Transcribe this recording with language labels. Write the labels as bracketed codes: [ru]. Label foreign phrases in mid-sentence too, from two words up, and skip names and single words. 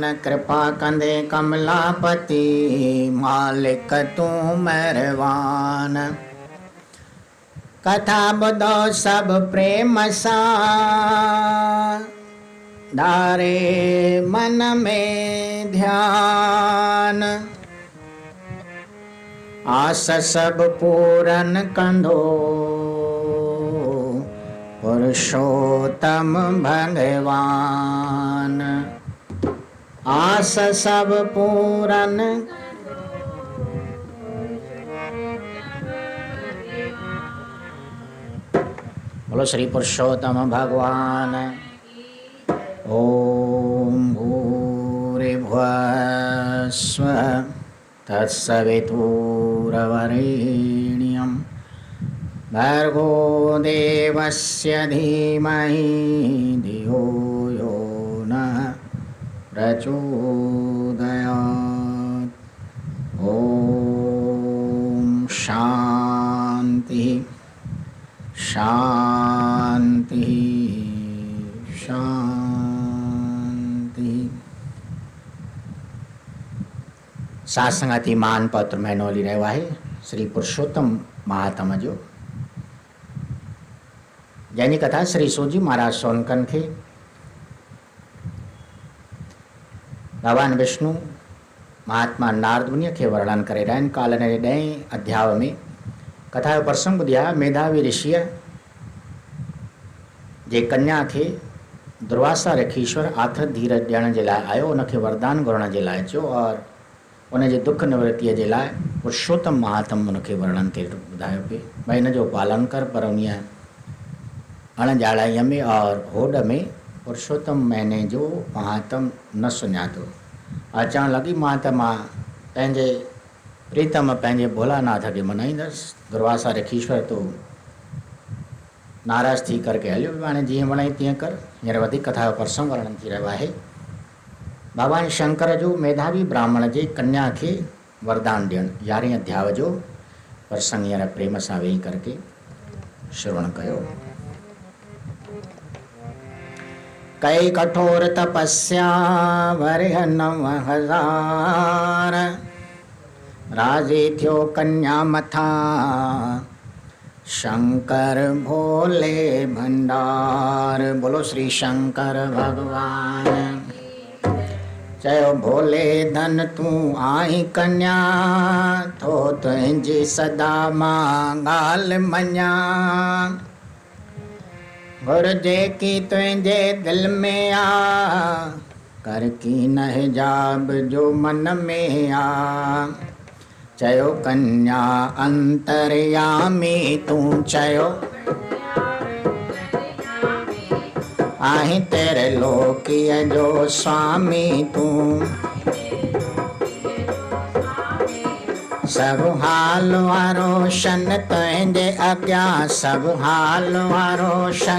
[sd] कृपा कंदे कमलापति मालिक तू मेहरबान। कथा ॿुधो सब प्रेम सां धारे मन में ध्यान। आस सब पूरन कंदो पुरुषोत्तम भगवान। आस सब पूरन बोलो श्री पुरुषोत्तम भगवान। [sa] ओम भूरिभुवः स्वः तत्सवितुर्वरेण्यं भर्गो देवस्य धीमहि धियो यो नः प्रचोदयात्। ओम शांति शांति शांति। [sd] सत्संगाती मान पत्र महीनो हली रहियो आहे श्री पुरुषोत्तम महात्म जो, जंहिंजी कथा श्री सूजी महाराज सोनकन खे भगवान विष्णु महात्मा नारद मुनिअ खे वर्णन करे रहिया आहिनि। काल जे 10 अध्याय में कथा जो प्रसंग ॿुधिया। मेधावी ऋषिअ जे कन्या खे दुर्वासा ऋषीश्वर आख़िर धीरज ॾियण जे लाइ आयो, उनखे वरदान घुरण जे लाइ चयो और उनजे दुख निवृत्तीअ जे लाइ पुरुषोत्तम महात्म उनखे वर्णन ते ॿुधायो पिए भई हिन जो पालन कर। पर उन अणॼाणाईअ में और होॾ में पुरुषोत्तम महीने जो महात्म न सुञातो। अचणु लॻी मां त मां पंहिंजे प्रीतम पंहिंजे भोलानाथ खे मनाईंदसि। दुर्वासा ऋषीश्वर तो नाराज़ थी करके हलियो। हाणे जीअं वणे तीअं कर। हींअर वधीक कथा जो प्रसंग वर्णन थी रहियो आहे। भगवान शंकर जो मेधावी ब्राह्मण जे कन्या खे वरदान ॾियणु 11 अध्याय जो प्रसंग हींअर प्रेम सां वेही करके श्रवण कयो। कई कठोर तपस्या वरिह 9000 राज़ी थियो कन्या मथा शंकर भोले भंडार। बोलो श्री शंकर भगवान। चयो भोले धन तूं आई कन्या थो तुंहिंजी सदा मां ॻाल्हि मञा। घुर जेकी तुंहिंजे दिल में आ कर की न हिजाब जो मन में आ। चयो कन्या अंतर्यामी तूं चयो आहीं तेरे लोकीअ जो स्वामी तूं। सब हाल वारो शन तुंहिंजे अॻियां सब हाल वारो शन।